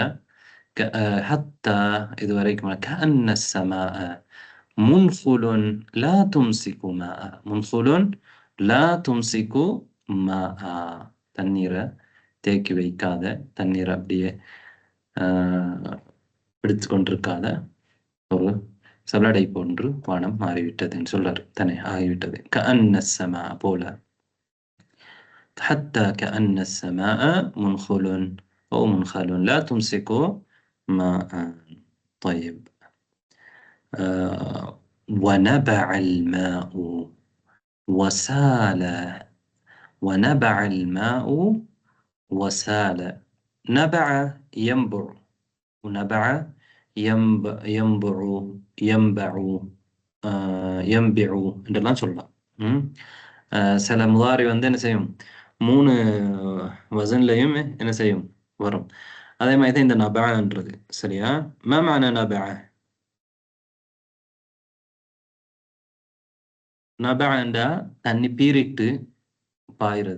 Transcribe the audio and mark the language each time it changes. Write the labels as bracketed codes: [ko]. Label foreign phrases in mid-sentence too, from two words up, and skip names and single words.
[ta] ஹத்தா இது வரைக்கும் [ar] كأن السماء منخل لا تمسك ماء, منخل لا تمسك ماء, [ta] தண்ணீரை தேக்கி வைக்காத, தண்ணீரை அப்படியே பிடித்து கொண்டிருக்காத ஒரு சல்லடை போன்று வானம் மாறிவிட்டதுன்னு சொல்றாரு தானே, ஆகிவிட்டது. [ar] كأن السماء போல. حتى كأن السماء منخل أو منخل لا تمسك ماء. طيب. ونبع الماء وسال. ونبع الماء وسال. نبع ينبع، ونبع ينبع ينبع ينبع [ta] என்றெல்லாம் சொல்லலாம். சில முதாரி என்ன செய்யும்? 3 வசன்லையும் என்ன செய்யும்? வரும். அதே மாதிரி தான் இந்த நபஅன்றது. சரியா? [ar] ما معنى نبع? [ta] நபஅண்டா தண்ணி பீரிட்டு பாயிறது.